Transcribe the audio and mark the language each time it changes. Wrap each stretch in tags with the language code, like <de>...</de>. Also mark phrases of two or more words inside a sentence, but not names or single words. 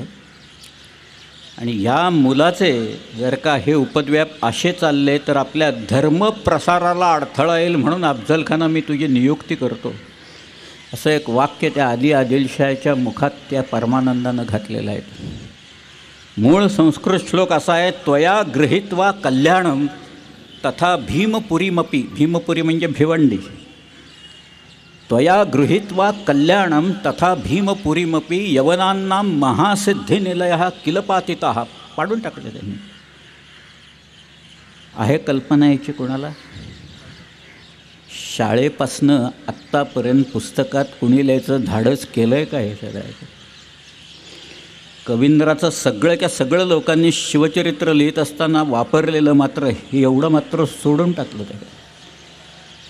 <mr>आणि या मुलाचे जर का हे उपद्व्याप असे चालले तर आपल्या धर्मप्रसाराला अडथळा येईल म्हणून अफजलखाना मी तुझी नियुक्ती करतो असं एक वाक्य त्या आदिलशाहच्या मुखात त्या परमानंदानं घातलेलं आहे. मूळ संस्कृत श्लोक असा आहे,</mr> <sa>त्वया गृहीत्वा कल्याणम तथा भीमपुरीमपी.</sa> <mr>भीमपुरी म्हणजे भिवंडी.</mr> <sa>त्वया गृहीत्वा कल्याणम तथा भीमपुरीमपी यवनांना महासिद्धिनिलय किलपातितः.</sa> <mr>पाडून टाकले त्यांनी. आहे कल्पना याची कोणाला? शाळेपासनं आत्तापर्यंत पुस्तकात कुणी लिहायचं धाडस केलं आहे का हे सगळं? कवींद्राचं सगळ्याच्या सगळं लोकांनी शिवचरित्र लिहित असताना वापरलेलं मात्र हे एवढं मात्र सोडून टाकलं त्याला.</mr>